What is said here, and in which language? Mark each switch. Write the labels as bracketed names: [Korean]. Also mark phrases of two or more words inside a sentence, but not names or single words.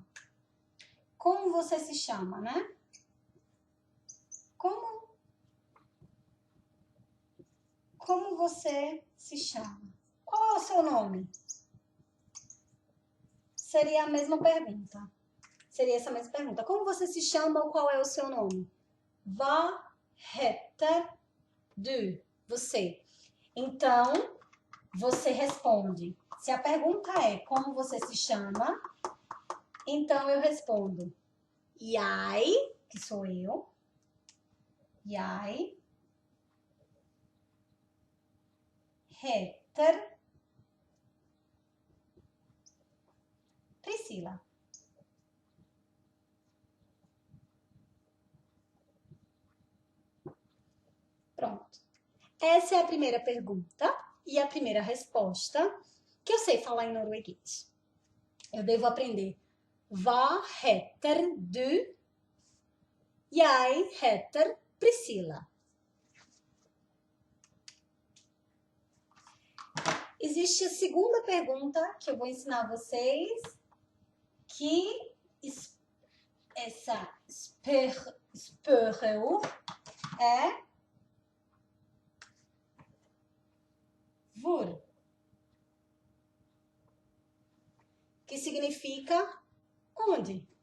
[Portuguese] Como você se chama, né? Como você se chama? Qual é o seu nome? Seria a mesma pergunta. Seria essa mesma pergunta. Como você se chama ou qual é o seu nome? [Norwegian] Hva heter du? [Portuguese] Você. Então, você responde. Se a pergunta é como você se chama, então eu respondo jeg, que sou eu. [Norwegian] Jeg heter Priscila. [Portuguese] Pronto. Essa é a primeira pergunta e a primeira resposta que eu sei falar em norueguês. Eu devo aprender. [Norwegian] Hva heter du? Jeg heter Priscila. [Portuguese] Existe a segunda pergunta que eu vou ensinar vocês, que essa spørreur é hvor, que significa onde.